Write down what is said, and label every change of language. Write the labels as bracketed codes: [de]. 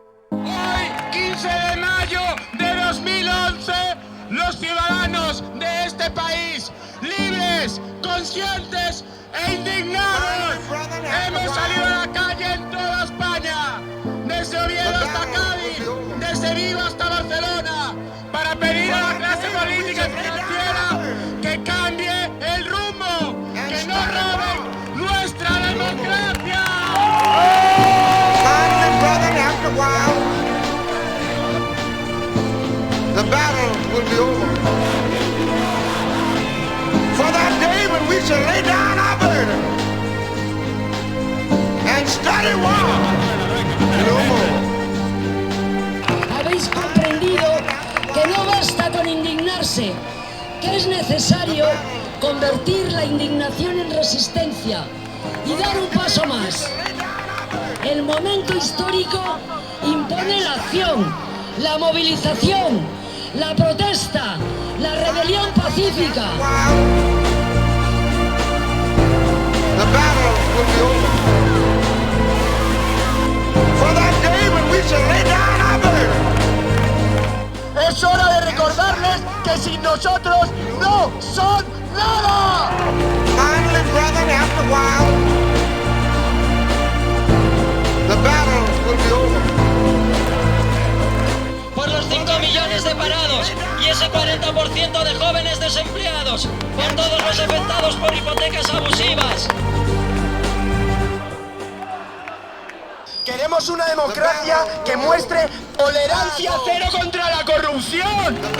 [es] Hoy, 15 de mayo de 2011, los ciudadanos de este país, libres, conscientes e indignados, hemos salido a la calle en toda España, desde Oviedo hasta Cádiz, desde Vigo hasta Barcelona, para pedir a la clase política y financiera que cambie el rumbo, que no roben nuestra democracia. [en] After a while, the battle will be over. For that day when we shall lay down our burden and study war no more. [es] Habéis comprendido que no basta con indignarse, que es necesario convertir la indignación en resistencia y dar un paso más. El momento histórico impone la acción, la movilización, la protesta, la rebelión pacífica. [en] The battle will be over. For that day when we shall lay down our burden. [es] Es hora de recordarles que sin nosotros no son nada. [en] Finally, brethren, after a while, the battle will be over. [es] Por los 5 millones de parados y ese 40% de jóvenes desempleados, por todos los afectados por hipotecas abusivas. Queremos una democracia que muestre tolerancia cero contra la corrupción.